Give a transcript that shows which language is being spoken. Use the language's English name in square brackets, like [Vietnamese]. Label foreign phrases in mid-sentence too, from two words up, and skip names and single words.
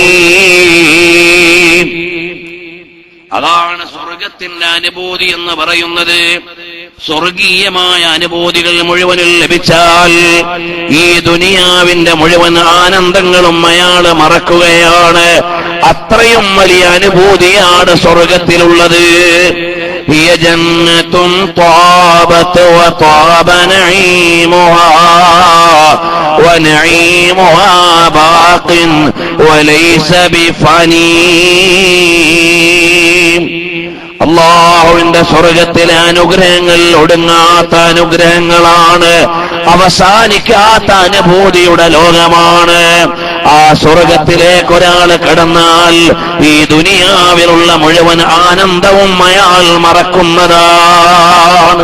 [Malayalam] അതാണ് സ്വർഗത്തിന്റെ അനുഭൂതി എന്ന് പറയുന്നത്. സ്വർഗീയമായ അനുഭൂതികൾ മുഴുവനും ലഭിച്ചാൽ ഈ ദുനിയാവിന്റെ മുഴുവൻ ആനന്ദങ്ങളും അയാൾ മറക്കുകയാണ്. അത്രയും വലിയ അനുഭൂതിയാണ് സ്വർഗത്തിലുള്ളത്. [Arabic] هي جنة طابت وطاب نعيمها ونعيمها باق وليس بفاني. [Malayalam] അല്ലാഹുവിന്റെ സ്വർഗത്തിലെ അനുഗ്രഹങ്ങൾ ഒടുങ്ങാത്ത അനുഗ്രഹങ്ങളാണ്, അവസാനിക്കാത്ത അനുഭൂതിയുടെ ലോകമാണ്. ആ സ്വർഗത്തിലേക്ക് ഒരാൾ കടന്നാൽ ഈ ദുനിയാവിലുള്ള മുഴുവൻ ആനന്ദവും അയാൾ മറക്കുന്നതാണ്.